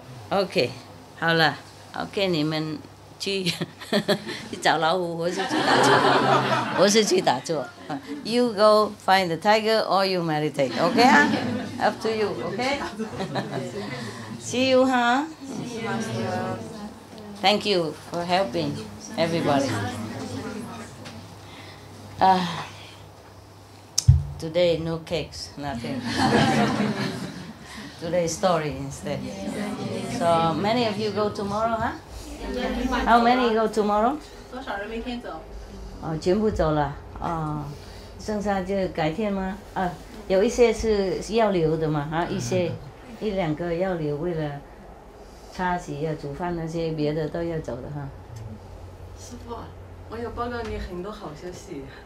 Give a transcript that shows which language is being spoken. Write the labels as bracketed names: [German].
[Chinese] OK， 好了 ，OK， 你们去找老虎，我是去打坐，我是去打坐。 [English] You go find the tiger or you meditate, OK 啊 ？Up to you, OK? See you, huh? Thank you for helping everybody. Today no cakes, nothing. Today story instead. So many of you go tomorrow, huh? How many go tomorrow? [Chinese] 多少人明天走？哦，全部走了哦，剩下就改天吗？啊，有一些是要留的嘛，啊，一两个要留，为了擦洗啊、煮饭那些别的都要走的哈。师傅，我要报告你很多好消息。